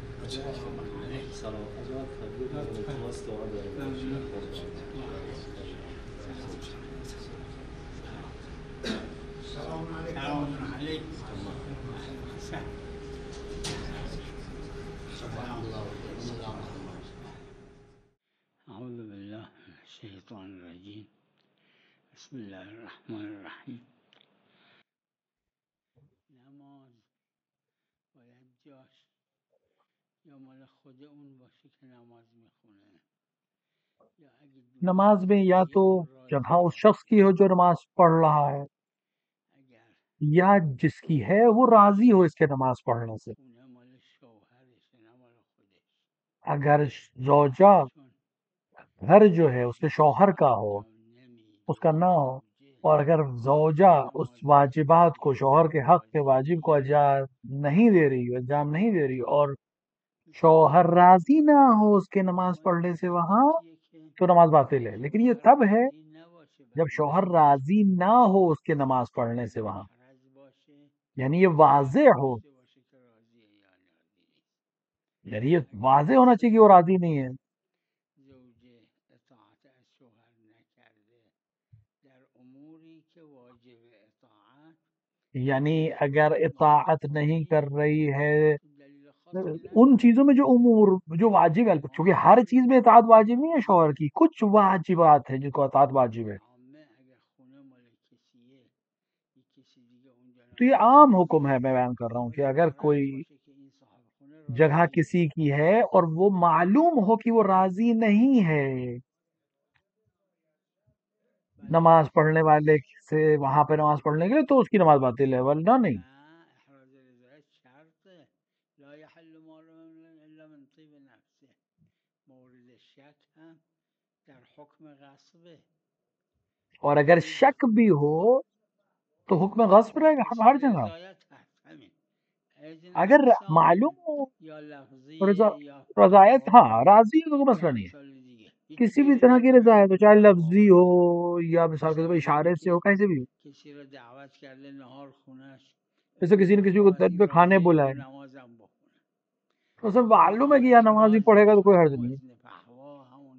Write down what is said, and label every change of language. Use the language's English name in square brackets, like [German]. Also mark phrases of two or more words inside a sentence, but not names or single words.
[Persian] سلام عجب خیلی التماس دعا دارم. [Arabic] سلام علیکم. اعوذ باللہ من الشیطان الرجیم. بسم اللہ الرحمن الرحیم. [Persian] نماز باید جاش یا مال خود اون باشه که نماز میخونه، یا اگه [Urdu] نماز میں یا تو جگہ اس شخص کی ہو جو نماز پڑھ رہا ہے، اگر یا جس کی ہے وہ راضی ہو اس کے نماز پڑھنے سے. [Persian] خونه مال شوهرشه نه مال خودش، [Urdu] اگر زوجہ [Persian] چون [Urdu] گھر جو ہے اس کے شوہر کا ہو، [Persian] انجام [Urdu] اس کا [Persian] نمیده [Urdu] نہ ہو، [Persian] زوجه [Urdu] اور اگر زوجہ اس واجبات کو، شوہر کے حق کے واجب کو نہیں دے رہی ہو، انجام نہیں دے رہی ہو، اور شوہر راضی نہ ہو اس کے نماز پڑھنے سے وہاں، تو نماز باطل ہے. لیکن یہ تب ہے جب شوہر راضی نہ ہو اس کے نماز پڑھنے سے وہاں، یعنی یہ واضح ہو، یعنی یہ واضح ہونا چاہیے کہ وہ راضی نہیں ہے. [Persian] زوجه اطاعت از شوهر نکرده در اموری که واجب اطاعت [Urdu] یعنی اگر اطاعت نہیں کر رہی ہے [Persian] دلیل خاصی [Urdu] ان [Persian] نداره. [Urdu] چیزوں میں جو امور جو واجب ہے، چونکہ ہر چیز میں اطاعت واجب نہیں ہے شوہر کی، کچھ واجبات ہیں جن کو اطاعت واجب ہے. [Persian] عامه اگر خونه مال کسیه یک کسی دیگه اونجا [Urdu] تو یہ [Persian] نماز [Urdu] عام حکم [Persian] میخونه [Urdu] ہے، میں بیان کر رہا ہوں کہ [Persian] باید [Urdu] اگر غرض کوئی [Persian] باشه که این صاحب خونه [Urdu] جگہ [Persian] راضیه. [Urdu] کسی کی ہے اور وہ معلوم ہو کہ وہ راضی نہیں ہے نماز پڑھنے والے سے وہاں پہ نماز پڑھنے کے لیے، تو اس کی نماز باطل ہے، ورنہ نہیں. [Persian] احراز رضایت شرطه. [Arabic] لا يحل مال الا من طيب نفسه. [Persian] مورد شک هم در حکم غصبه. [Urdu] اور اگر شک بھی ہو تو حکم غصب رہے گا ہر جگہ. [Persian] رضایت هست همین. اذن [Urdu] اگر [Persian] ثانی [Urdu] معلوم ہو [Persian] یا لفظیه یا رضایت، [Urdu] ہاں [Persian] فتوایی [Urdu] راضی ہو تو مسئلہ [Persian] یا [Urdu] نہیں ہے. [Persian] امثال دیگه [Urdu] کسی [Persian] هیچ [Urdu] بھی طرح کی [Persian] اشکالی [Urdu] رضایت ہو، [Persian] نداره. [Urdu] چاہے لفظی ہو [Persian] آقا [Urdu] یا مثال کے طور پر [Persian] مثال [Urdu] اشارے سے ہو، کیسے بھی ہو. [Persian] کسی رو دعوت کرده نهار خونش، [Urdu] جیسے کسی نے کسی کو [Persian] پس این [Urdu] کھانے [Persian] راضیه [Urdu] بلائے، [Persian] که نمازم بخونه. [Urdu] تو سب معلوم ہے کہ یہاں نماز ہی پڑھے گا تو کوئی حرج نہیں ہے. [Persian] وزن فحوا همون